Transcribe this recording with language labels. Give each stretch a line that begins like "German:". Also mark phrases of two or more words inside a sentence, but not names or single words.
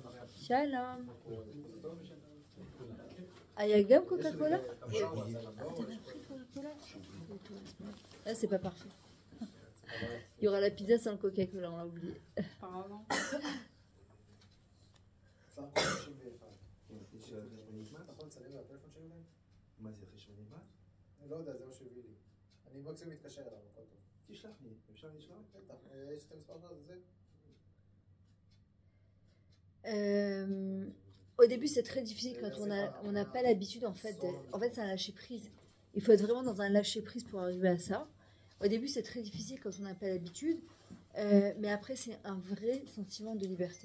French: Shalom. Ah, il y a gamme Coca-Cola? Ah, t'avais pris Coca-Cola? Là, c'est pas parfait. Il y aura la pizza sans le Coca-Cola, on l'a oublié. Apparemment.
Hebrew: של חשבונית מס? נכון, שמים לו הטלפון שלי אולי? מה זה חשבונית מס? אני לא יודע, זה מה שהביא לי. אני מקסימום מתקשר אליו, הכל טוב. תשלח לי, אפשר לשלוח? בטח, יש את המספר שלו, זה.
French: Au début, c'est très difficile quand on n'a pas l'habitude, en fait, c'est un lâcher prise. Il faut être vraiment dans un lâcher prise pour arriver à ça. Au début, c'est très difficile quand on n'a pas l'habitude, mais après, c'est un vrai sentiment de liberté.